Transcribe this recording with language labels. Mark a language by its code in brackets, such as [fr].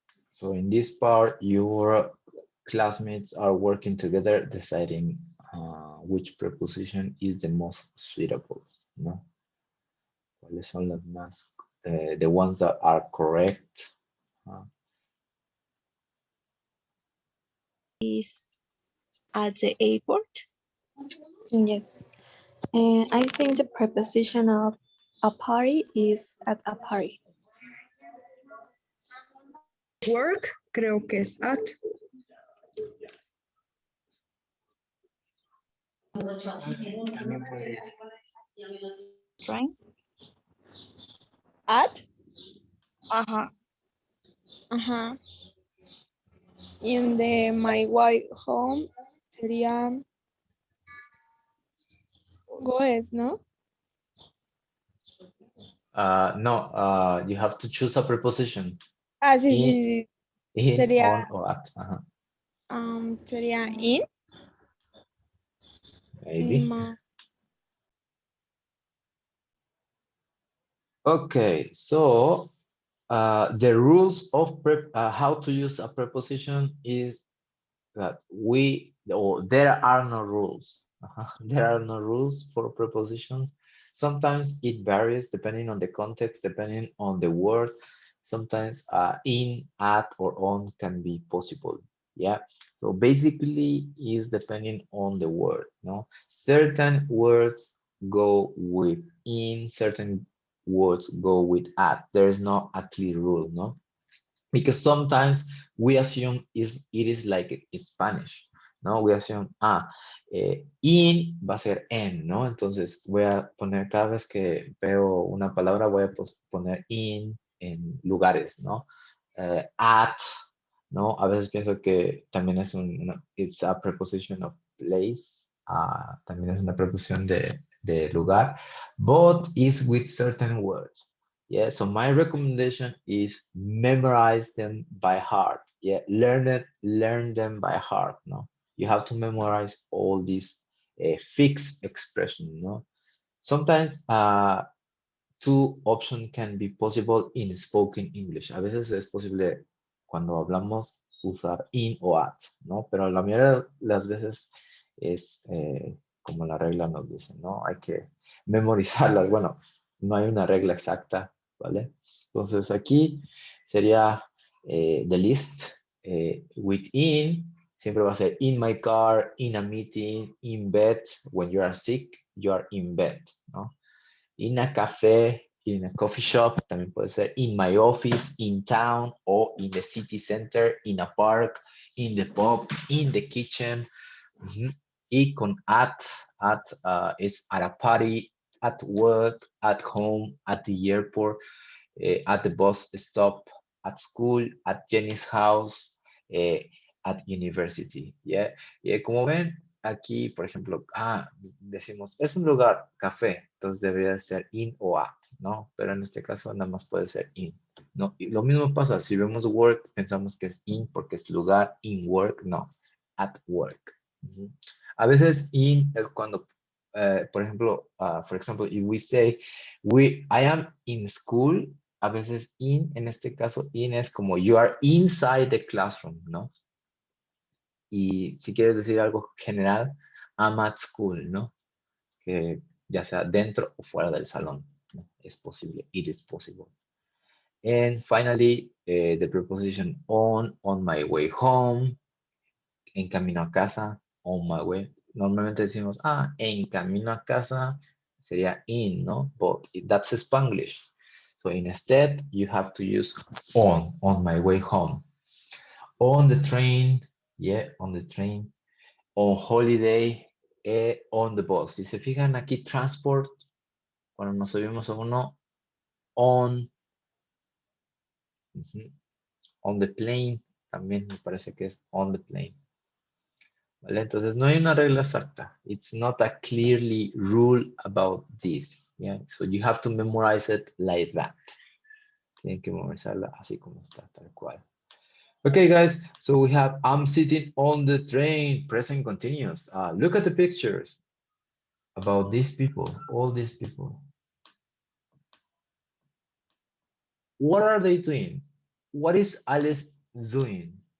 [en] So in this part, your classmates are working together, deciding which preposition is the most suitable, ¿no? [es] ¿Cuáles son las más, [en] the ones that are correct? Is at the airport. Yes. And I think the preposition of a party is at a party. [es] Work, creo que es at. [en] Right? At. Uh-huh. In the my way home sería goes, ¿no? No, you have to choose a preposition. [es] Sí, sí, sí. [en] In, [es] Sería, [en] on, or at. Ajá. [es] sería in. [en] Maybe. Ma- Okay, so the rules of how to use a preposition is that there are no rules. There are no rules for prepositions. Sometimes it varies depending on the context, depending on the word. Sometimes in, at, or on can be possible. Yeah. So basically, is depending on the word. No, certain words go with in, certain words go with at. There is not a clear rule. No, because sometimes we assume it is like in Spanish, ¿no? We assume, [es] in va a ser en, ¿no? Entonces voy a poner, cada vez que veo una palabra, voy a poner in en lugares, ¿no? At, ¿no? A veces pienso que también es [en] it's a preposition of place, [es] también es una preposición de lugar, [en] but is with certain words. Yeah, so my recommendation is memorize them by heart. Yeah, learn them by heart. No, you have to memorize all these fixed expression. No, sometimes two options can be possible in spoken English. [es] A veces es posible cuando hablamos usar in o at, ¿no? Pero la mayoría de las veces es como la regla nos dice, ¿no? Hay que memorizarlas. Bueno, no hay una regla exacta, ¿vale? Entonces aquí sería [en] the list with in, [es] siempre va a ser [en] in my car, in a meeting, in bed. When you are sick, you are in bed, ¿no? In a café, in a coffee shop, [es] también puede ser [en] in my office, in town, o in the city center, in a park, in the pub, in the kitchen. Y con at is at a party, at work, at home, at the airport, at the bus stop, at school, at Jenny's house, at university. [es] Yeah, como ven, aquí, por ejemplo, decimos, es un lugar, café, entonces debería ser in o at, ¿no? Pero en este caso nada más puede ser in, ¿no? Y lo mismo pasa, si vemos work, pensamos que es in porque es lugar, in work, no, at work. A veces in es cuando, por ejemplo, [en] for example, if we say, I am in school, [es] a veces in, en este caso, in es como [en] you are inside the classroom, [es] ¿no? Y si quieres decir algo general, [en] I'm at school, [es] ¿no? Que ya sea dentro o fuera del salón, ¿no? Es posible, [en] it is possible. And finally, the preposition on my way home, [es] en camino a casa, [en] on my way. [es] Normalmente decimos, en camino a casa sería in, ¿no? [en] But that's Spanglish. So instead, you have to use on my way home. On the train, yeah, on the train. On holiday, on the bus. [es] Si se fijan aquí, transport, cuando nos subimos a uno, on, on the plane, también me parece que es on the plane. ¿Vale? Entonces no hay una regla exacta. [en] It's not a clearly rule about this. Yeah? So you have to memorize it like that. [es] Tienen que memorizarla así como está, tal cual. [en] Okay, guys, so we have I'm sitting on the train, present continuous. Look at the pictures about these people, all these people. What are they doing? What is Alice doing?